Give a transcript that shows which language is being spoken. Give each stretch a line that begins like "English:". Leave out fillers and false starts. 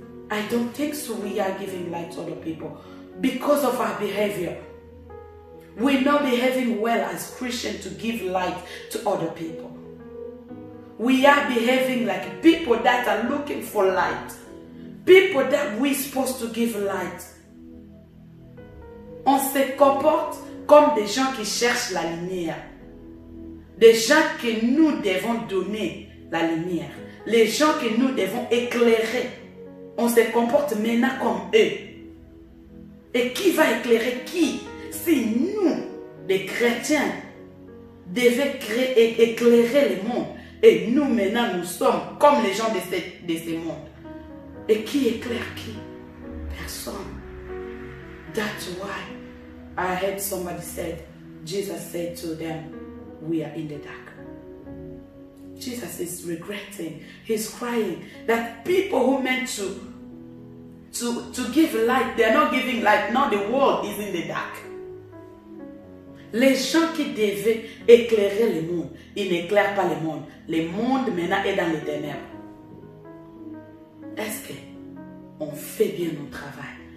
English: I don't think so. We are giving light to other people because of our behavior. We're not behaving well as Christians to give light to other people. We are behaving like people that are looking for light. People that we're supposed to give light.
French: On se comporte comme des gens qui cherchent la lumière. Des gens que nous devons donner la lumière. Les gens que nous devons éclairer. On se comporte maintenant comme eux. Et qui va éclairer qui? Si nous, les chrétiens, devaient éclairer le monde. Et nous maintenant, nous sommes comme les gens de ce monde. Et qui éclaire qui? Personne.
English: That's why I heard somebody said, Jesus said to them, we are in the dark. Jesus is regretting, he's crying that people who meant to give light, they're not giving light. Now the world is in the dark.
French: Les gens qui devaient éclairer le monde, ils n'éclairent pas le monde. Le monde maintenant est dans les ténèbres. Est-ce qu'on fait bien notre travail?